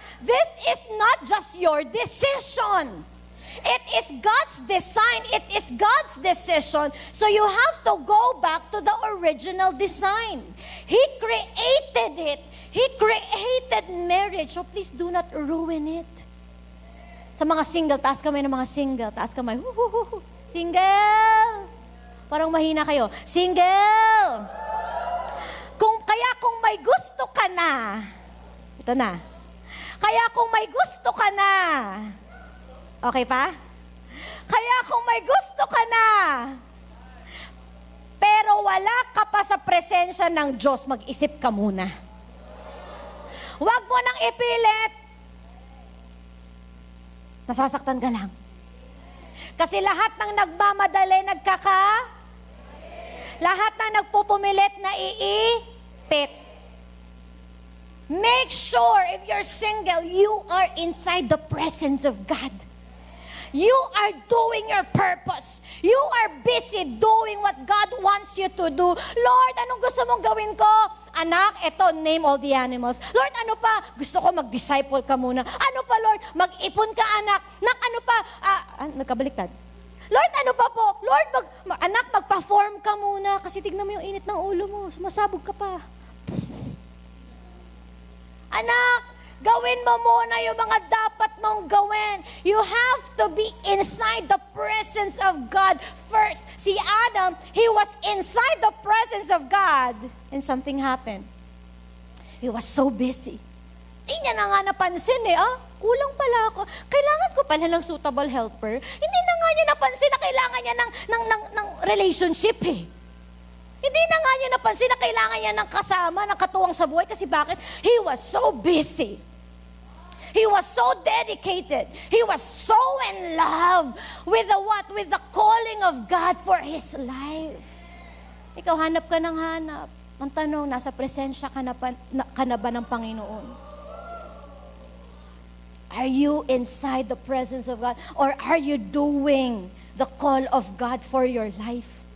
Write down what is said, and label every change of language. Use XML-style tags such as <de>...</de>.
<en>This is not just your decision. It is God's design. It is God's decision. So you have to go back to the original design. He created it. He created marriage. So please do not ruin it.</en> <tl>Sa mga single, taas kamay ng mga single. Taas kamay. Huhuhuhu. Single! Parang mahina kayo. Single! Kung may gusto ka na, ito na. Kaya kung may gusto ka na, okay pa? Kaya kung may gusto ka na, pero wala ka pa sa presensya ng Diyos, mag-isip ka muna. Huwag mo nang ipilit. Nasasaktan ka lang. Kasi lahat ng nagmamadali, lahat ng nagpupumilit na iipit.</tl> <en>Make sure if you're single, you are inside the presence of God. You are doing your purpose. You are busy doing what God wants you to do.</en> <tl>Lord, anong gusto mong gawin ko? Anak, eto, name all the animals. Lord, ano pa? Gusto ko mag-disciple ka muna. Ano pa, Lord? Mag-ipon ka, anak. Nak, ano pa? Nagkabaliktad. Lord, ano pa po? Lord, anak, mag-perform ka muna. Kasi tignan mo yung init ng ulo mo. Sumasabog ka pa. Anak, gawin mo muna yung mga dapat mong gawin.</tl> <en>You have to be inside the presence of God first. Si Adam, he was inside the presence of God. And something happened. He was so busy.</en> <tl>Di niya na nga napansin kulang pala ako. Kailangan ko pala ng suitable helper. Hindi na nga niya napansin na kailangan niya ng relationship Hindi na nga niya napansin na kailangan niya ng kasama, ng katuwang sa buhay. Kasi bakit?</tl> <en>He was so busy. He was so dedicated. He was so in love with with the calling of God for his life.</en> <tl>Ikaw, hanap ka ng hanap. Ang tanong, nasa presensya ka na ba ng Panginoon?</tl> <en>Are you inside the presence of God? Or are you doing the call of God for your life?</en>